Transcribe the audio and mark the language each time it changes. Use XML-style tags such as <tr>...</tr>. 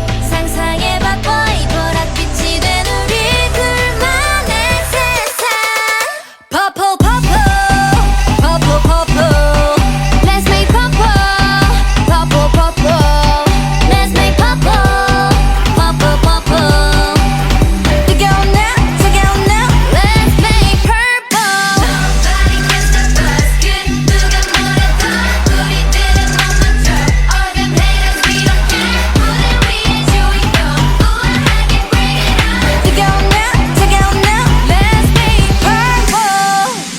<ko>상상해봐 boy 보랏빛이 된 우리 둘만의 세상.</ko> <en>Purple purple purple purple Let's make purple, purple, purple. Let's make purple, purple, purple.</en> <ko>뜨거운 나 차가운 나</ko> <en>Let's make purple. Nobody can stop us.</en> <ko>그 누가 뭐래도 우리들은 못 멈춰.</ko> <en>All them haters we don't care.</en> <ko>무대 위에 주인공 우아하게</ko> <en>bring it on.</en> <ko>뜨거운 나 차가운 나</ko> <en>Let's make purple</en>